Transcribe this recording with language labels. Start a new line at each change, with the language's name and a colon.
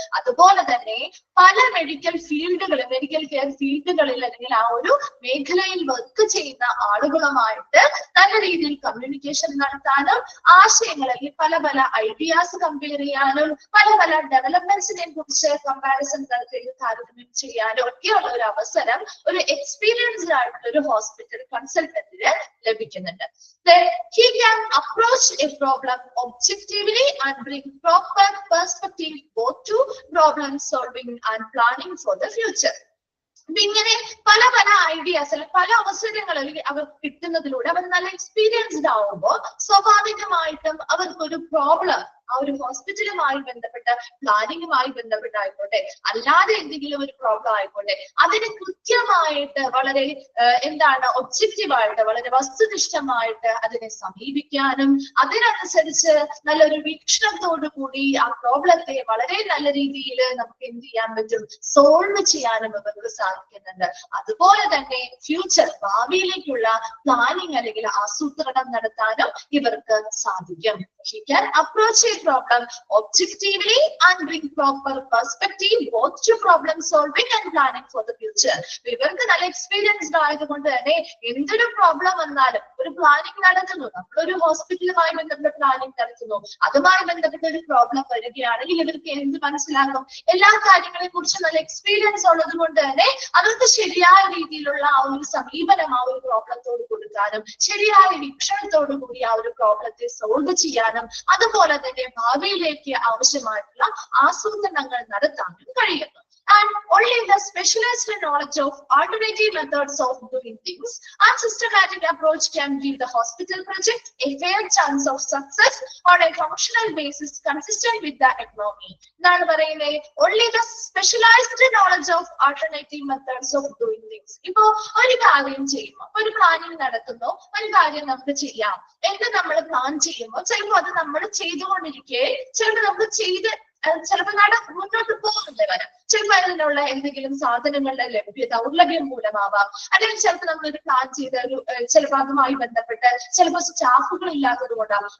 Malayalam: അതുപോലെ തന്നെ പല മെഡിക്കൽ ഫീൽഡുകളിൽ, മെഡിക്കൽ കെയർ ഫീൽഡുകളിൽ അല്ലെങ്കിൽ ആ ഒരു മേഖലയിൽ വർക്ക് ചെയ്യുന്ന ആളുകളുമായിട്ട് നല്ല രീതിയിൽ കമ്മ്യൂണിക്കേഷൻ നടത്താനും ആശയങ്ങൾ അല്ലെങ്കിൽ പല പല ഐഡിയാസ് കമ്പയർ ചെയ്യാനും പല പല ഡെവലപ്മെന്റ്സിനെ കുറിച്ച് കമ്പാരിസൺ നടത്തി താരതമ്യം ചെയ്യാനും ഒക്കെയുള്ള ഒരു അവസരം ഒരു എക്സ്പീരിയൻസ്ഡ് ആയിട്ടുള്ള ഒരു ഹോസ്പിറ്റൽ കൺസൾട്ടന്റിന് ലഭിക്കുന്നുണ്ട്.
English: He can approach a problem objectively and bring proper perspective both to problem solving and planning for the future.
Malayalam: ഇങ്ങനെ പല പല ഐഡിയാസ് അല്ലെങ്കിൽ പല അവസരങ്ങൾ അവർക്ക് കിട്ടുന്നതിലൂടെ അവർ നല്ല എക്സ്പീരിയൻസ്ഡ് ആവുമ്പോൾ സ്വാഭാവികമായിട്ടും അവർക്കൊരു പ്രോബ്ലം ആ ഒരു ഹോസ്പിറ്റലുമായി ബന്ധപ്പെട്ട പ്ലാനിങ്ങുമായി ബന്ധപ്പെട്ടായിക്കോട്ടെ അല്ലാതെ എന്തെങ്കിലും ഒരു പ്രോബ്ലം ആയിക്കോട്ടെ അതിന് കൃത്യമായിട്ട് വളരെ ഒബ്ജക്റ്റീവായിട്ട് വളരെ വസ്തുനിഷ്ഠമായിട്ട് അതിനെ സമീപിക്കാനും അതിനനുസരിച്ച് നല്ലൊരു വീക്ഷണത്തോടു കൂടി ആ പ്രോബ്ലത്തെ വളരെ നല്ല രീതിയിൽ നമുക്ക് എന്ത് ചെയ്യാൻ പറ്റും, സോൾവ് ചെയ്യാനും ഇവർക്ക് സാധിക്കുന്നുണ്ട്. അതുപോലെ തന്നെ ഫ്യൂച്ചർ ഭാവിയിലേക്കുള്ള പ്ലാനിങ് അല്ലെങ്കിൽ ആസൂത്രണം നടത്താനും ഇവർക്ക് സാധിക്കും.
English: He can approach a problem objectively and bring proper perspective both to problem solving and planning for the future.
Malayalam: ഇവർക്ക് നല്ല എക്സ്പീരിയൻസ്ഡ് ആയതുകൊണ്ട് തന്നെ എന്തൊരു പ്രോബ്ലം വന്നാലും ഒരു പ്ലാനിങ് നടത്തുന്നു, നമ്മളൊരു ഹോസ്പിറ്റലുമായി ബന്ധപ്പെട്ട പ്ലാനിങ് നടത്തുന്നു, അതുമായി ബന്ധപ്പെട്ട ഒരു പ്രോബ്ലം വരികയാണെങ്കിൽ ഇവർക്ക് എന്ത് മനസ്സിലാക്കും, എല്ലാ കാര്യങ്ങളെ കുറിച്ച് നല്ല എക്സ്പീരിയൻസ് ഉള്ളത് കൊണ്ട് തന്നെ അവർക്ക് ശരിയായ രീതിയിലുള്ള ആ ഒരു സമീപനം ആ ഒരു പ്രോബ്ലത്തോട് കൊടുക്കാനും ശരിയായ വീക്ഷണത്തോടു കൂടി ആ ഒരു പ്രോബ്ലത്തെ സോൾവ് ചെയ്യാനും അതുപോലെ തന്നെ ഭാവിയിലേക്ക് ആവശ്യമായിട്ടുള്ള ആസൂത്രണങ്ങൾ നടത്താനും കഴിയുന്നു.
English: And only the specialized knowledge of alternative methods of doing things and systematic approach can give the hospital project a fair chance of success on a functional basis consistent with the economy. Now, only the specialized knowledge of alternative methods of doing things.
Malayalam: ഇപ്പോ ഒരു കാര്യം ചെയ്യുമ്പോൾ ഒരു planning നടത്തുന്നു, ഒരു കാര്യം നമുക്ക് ചെയ്യാം എന്ന് നമ്മൾ പ്ലാൻ ചെയ്യുമ്പോൾ ചിലപ്പോൾ അത് നമ്മൾ ചെയ്തുകൊണ്ടിരിക്കെ ചിലപ്പോൾ നമുക്ക് ചിലപ്പോൾ മുന്നോട്ട് പോകുന്നില്ല വരാം. ചിലപ്പോൾ അതിനുള്ള എന്തെങ്കിലും സാധനങ്ങളുടെ ദൗർലഭ്യം മൂലമാവാം, അല്ലെങ്കിൽ ചിലപ്പോൾ നമ്മളൊരു പ്ലാൻ ചെയ്ത ഒരു ചിലപ്പോൾ അതുമായി ബന്ധപ്പെട്ട് ചിലപ്പോൾ സ്റ്റാഫുകൾ ഇല്ലാത്തത് കൊണ്ടാവും.